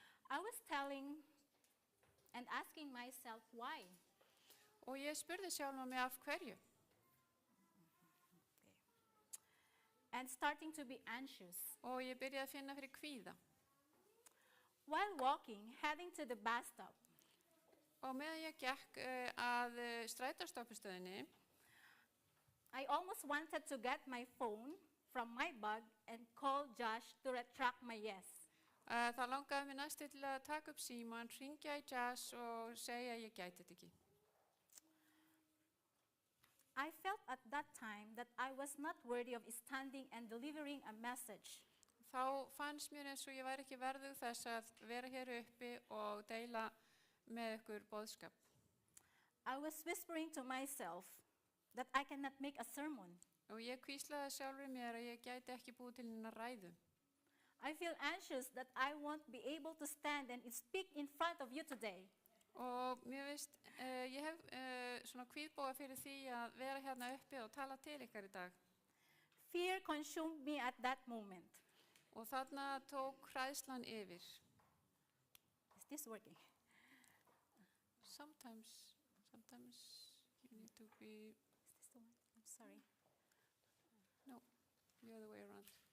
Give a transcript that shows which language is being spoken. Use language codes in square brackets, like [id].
[en] I was telling and asking myself why. [is] Og ég spurði sjálfa mig af hverju. [en] And starting to be anxious. [is] Og ég byrjaði að finna fyrir kvíða. [en] While walking, heading to the bus stop, [is] Og meðan ég gekk að strætóstoppistöðinni, [en] I almost wanted to get my phone from my bag and call Josh to retract my yes. [is] þá langaði mér næstu til að taka upp símann, hringja í Jazz og segja að ég gæti þetta ekki. [en] I felt at that time that I was not worthy of standing and delivering a message. [is] Þá fannst mér eins og ég væri ekki verðug þess að vera hér uppi og deila með ykkur boðskap. [en] I was whispering to myself that I cannot make a sermon. [is] Og ég hvíslaði sjálfur mér að ég gæti ekki búið til neina ræðu. [en] I feel anxious that I won't be able to stand and speak in front of you today. [is] Og mér veist, ég hef svona kvíðbóga fyrir því að vera hérna uppi og tala til ykkar í dag. [en] Fear consumed me at that moment. [is] Og þarna tók hræðslan yfir. [en] Is this working? Sometimes you need to be, Is this the one? I'm sorry. no, the other way around.